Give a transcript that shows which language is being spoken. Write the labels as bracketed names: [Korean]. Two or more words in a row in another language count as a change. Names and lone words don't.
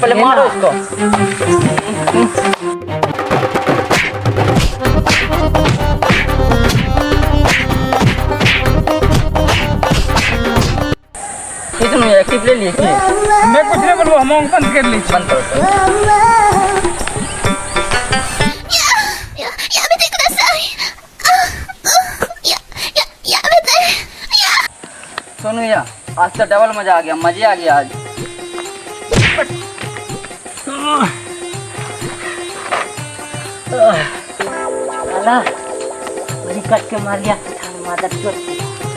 [Hindi] पहले मारो इसको। कितने एक्टिव ले लिए कि मैं कुछ नहीं बोलूँ। हम बंद कर ली। बंद करो। [Japanese] やめてください。やめて。 [Hindi] सुनो यार आज तो डबल मजा आ गया। मजे आ गया आज। साला बड़ी कट के मार गया। मादर चोद।